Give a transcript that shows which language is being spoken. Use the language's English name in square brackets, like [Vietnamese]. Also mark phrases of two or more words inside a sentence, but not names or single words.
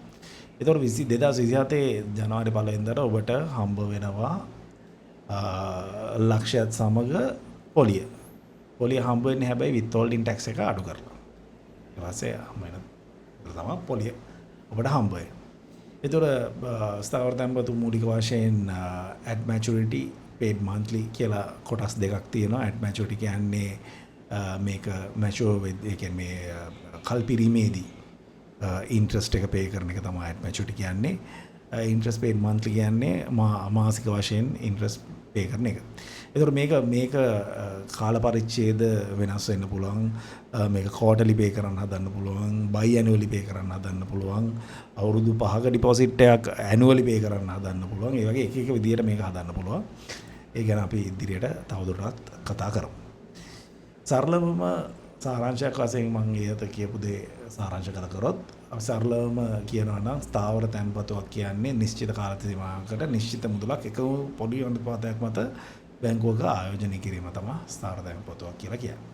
[Sinhala] ඒතකොට 2027 ජනවාරි පළවෙනිදාට ඔබට හම්බ වෙනවා ලක්ෂයත් සමග පොලිය. පොලිය හම්බ වෙන්නේ හැබැයි [English] withholding tax [Sinhala] එක අඩු කරලා. ඊට පස්සේ හම්බ වෙන තමයි පොලිය ඔබට හම්බ වෙන්නේ. ඒතකොට ස්ථාවර තැන්පතු මූලික වශයෙන් [English] at maturity paid monthly [Sinhala] කියලා කොටස් දෙකක් තියෙනවා. [English] at maturity [Sinhala] කියන්නේ මේක මැචුවර් වෙද්දී ඒ කියන්නේ මේ කල්පිරීමේදී ඉන්ට්‍රස්ට් එක පේ කරන එක තමයි මැචුරිටි කියන්නේ. [English] interest paid monthly [Sinhala] කියන්නේ මාසික වශයෙන් [English] interest pay [Sinhala] කරන එක. ඒතකොට මේක කාල පරිච්ඡේද වෙනස් වෙන්න පුළුවන්. මේක [English] quarterly pay [Sinhala] කරන්න හදන්න පුළුවන්, [English] bi-annually pay [Sinhala] කරන්න හදන්න පුළුවන්, අවුරුදු 5ක ඩිපොසිට් එකක් [English] annually pay [Sinhala] කරන්න හදන්න පුළුවන්. ඒ වගේ එක එක විදියට මේක හදන්න පුළුවන්. ඒ ගැන අපි ඉදිරියට තවදුරටත් කතා කරමු. සරලවම සාරාංශයක් වශයෙන් මම ඊට කියපු දේ සාරාංශගත කරොත් අපි සරලවම කියනවා නම් ස්ථාවර තැන්පතුවක් කියන්නේ නිශ්චිත කාල සීමාවකට නිශ්චිත මුදලක් එක පොඩි අනුපාතයක් මත බැංකුවක ආයෝජනය කිරීම තමයි ස්ථාවර තැන්පතුවක් කියලා කියන්නේ.